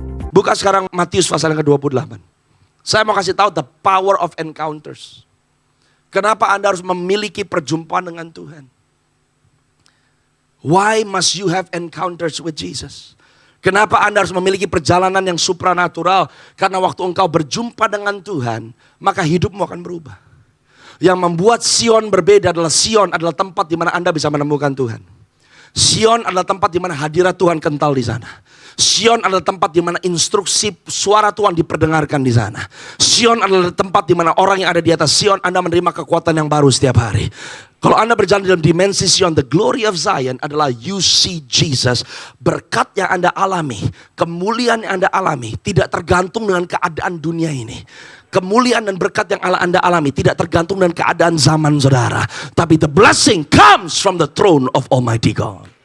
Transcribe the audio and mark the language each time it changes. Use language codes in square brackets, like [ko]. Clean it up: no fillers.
[id] Buka sekarang Matius pasal yang ke-28. Saya mau kasih tahu [en] the power of encounters. [id] Kenapa Anda harus memiliki perjumpaan dengan Tuhan? [en] Why must you have encounters with Jesus? [id] Kenapa Anda harus memiliki perjalanan yang supranatural? Karena waktu engkau berjumpa dengan Tuhan, maka hidupmu akan berubah. Yang membuat Sion berbeda adalah Sion adalah tempat di mana Anda bisa menemukan Tuhan. Sion adalah tempat di mana hadirat Tuhan kental di sana. Sion adalah tempat di mana instruksi suara Tuhan diperdengarkan di sana. Sion adalah tempat di mana orang yang ada di atas Sion, Anda menerima kekuatan yang baru setiap hari. Kalau Anda berjalan dalam dimensi Sion, [en] the glory of Zion [id] adalah [en] you see Jesus. [id] Berkat yang Anda alami, kemuliaan yang Anda alami, tidak tergantung dengan keadaan dunia ini. Kemuliaan dan berkat yang Anda alami tidak tergantung dengan keadaan zaman saudara. Tapi [en] the blessing comes from the throne of Almighty God.